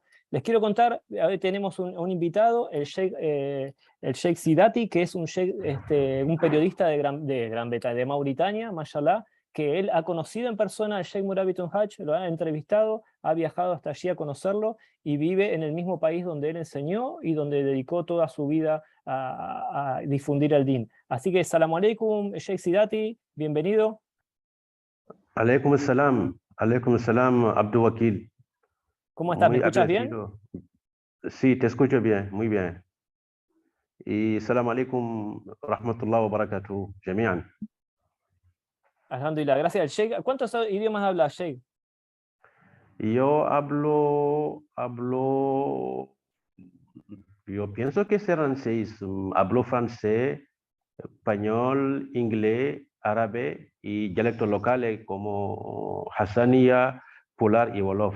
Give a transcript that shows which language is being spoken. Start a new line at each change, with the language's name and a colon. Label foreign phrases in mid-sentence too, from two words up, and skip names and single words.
Spanish: Les quiero contar, hoy tenemos un invitado, el Sheikh Sidati, que es un periodista de Gran Bretaña, de Mauritania, mashallah, que él ha conocido en persona al Sheikh Morabiton Hajj, lo ha entrevistado, ha viajado hasta allí a conocerlo y vive en el mismo país donde él enseñó y donde dedicó toda su vida a difundir el din. Así que,
Arabic: سلام عليكم,
Spanish: Sheikh Sidati, bienvenido.
Arabic: عليكم سلام, Abdul Wakil.
Spanish: ¿Cómo estás? ¿Me Muy escuchas bien? agradecido. Sí, te escucho bien, muy bien.
Arabic: Y سلام عليكم، رحمة الله وبركاته، جميعا. Alhamdulillah,
Spanish: gracias al Sheikh. ¿Cuántos idiomas habla Sheikh? Yo yo pienso que serán 6. Hablo francés, español, inglés, árabe y dialectos locales como Hassaniya, Pular y Wolof.